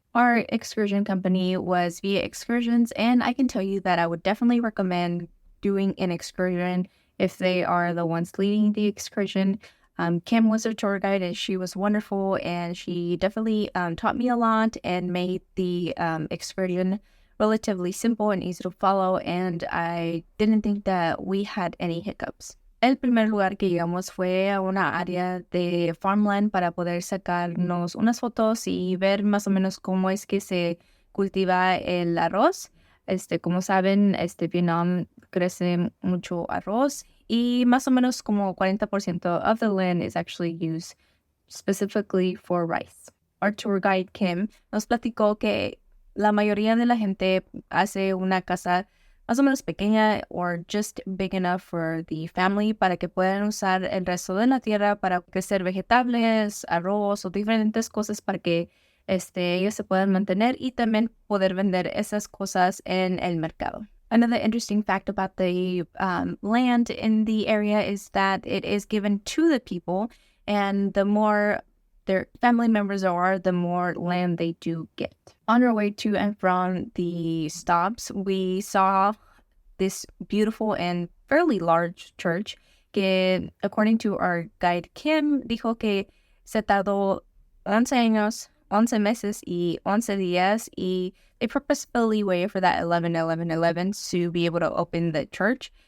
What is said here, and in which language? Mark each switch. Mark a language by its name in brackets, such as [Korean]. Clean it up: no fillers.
[English] Our excursion company was Via Excursions, and I can tell you that I would definitely recommend doing an excursion if they are the ones leading the excursion. Kim was a tour guide and she was wonderful, and she definitely taught me a lot and made the excursion relatively simple and easy to follow, and I didn't think that we had any hiccups. [Spanish] El primer lugar que llegamos fue a una área de farmland para poder sacarnos unas fotos y ver más o menos cómo es que se cultiva el arroz. Como saben, Vietnam crece mucho arroz y más o menos como [English] 40% of the land is actually used specifically for rice. Our tour guide Kim [Spanish] nos platicó que la mayoría de la gente hace una casa más o menos pequeña [English] or just big enough for the family [Spanish] para que puedan usar el resto de la tierra para crecer vegetables, arroz o diferentes cosas para que ellos se puedan mantener y también poder vender esas cosas en el mercado. [English] Another interesting fact about the land in the area is that it is given to the people, and the more their family members are, the more land they do get. On our way to and from the stops, we saw this beautiful and fairly large church que, according to our guide Kim, [Spanish] dijo que se tardó 11 años, 11 meses y 11 días, y [English] they purposefully waited for that 11 to be able to open the church.